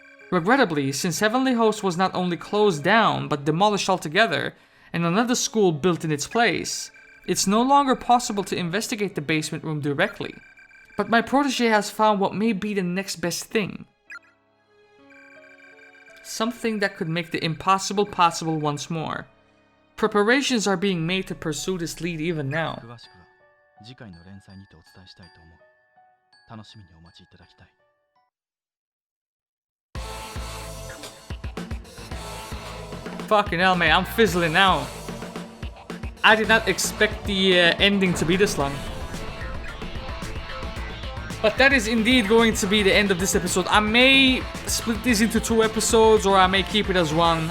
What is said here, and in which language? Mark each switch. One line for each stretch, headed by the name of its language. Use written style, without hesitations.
English: Regrettably, since Heavenly Host was not only closed down but demolished altogether, and another school built in its place, it's no longer possible to investigate the basement room directly. But my protege has found what may be the next best thing. Something that could make the impossible possible once more. Preparations are being made to pursue this lead even now.
Japanese: 詳しくは次回の連載にてお伝えしたいと思う。楽しみにお待ちいただきたい。
English: Fucking hell, man, I'm fizzling out. I did not expect the ending to be this long. But that is indeed going to be the end of this episode. I may split these into 2 episodes, or I may keep it as one.